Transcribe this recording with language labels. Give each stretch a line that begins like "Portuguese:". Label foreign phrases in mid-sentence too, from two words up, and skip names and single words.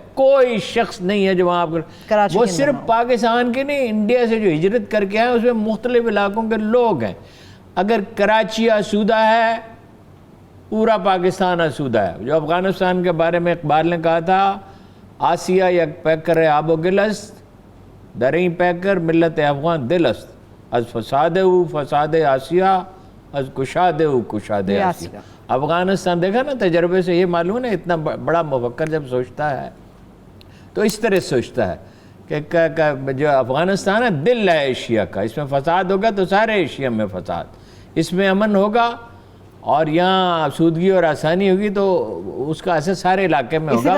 Urdu: کوئی شخص نہیں ہے جو وہاں پر, وہ صرف پاکستان کے نہیں, انڈیا سے جو ہجرت کر کے آئے اس میں مختلف علاقوں کے لوگ ہیں. اگر کراچی آسودہ ہے, پورا پاکستان آسودہ ہے. جو افغانستان کے بارے میں اقبال نے کہا تھا,
Persian: آسیہ یک پیکر آب و گلست, دریں پیکر ملت افغان دلست, از فساد او فساد آسیہ, از کشاد او کشاد آسیہ.
Urdu: افغانستان دیکھا نا, تجربے سے یہ معلوم ہے, اتنا بڑا مفکر جب سوچتا ہے تو اس طرح سوچتا ہے کہ جو افغانستان ہے دل ہے ایشیا کا, اس میں فساد ہوگا تو سارے ایشیا میں فساد, اس میں امن ہوگا اور یہاں آسودگی اور آسانی ہوگی تو اس کا اثر سارے علاقے میں ہوگا.